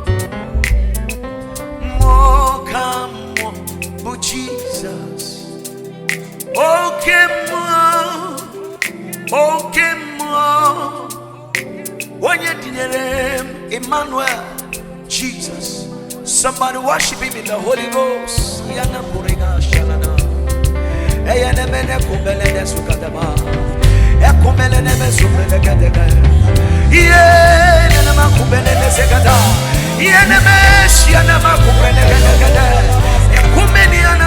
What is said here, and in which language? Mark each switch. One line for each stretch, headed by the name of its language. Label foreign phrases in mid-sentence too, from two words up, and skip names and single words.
English: Jesus. Okay, more. Okay, more. When you did Emmanuel, Jesus. Somebody worship him in the Holy Ghost. Yana Purina Shalana. Ayana Mene Kumbele Sukadama. Ekumele Neme Sumele Kadega. Yana Makubele Segada. Yana Meshiana Makubele Kadega.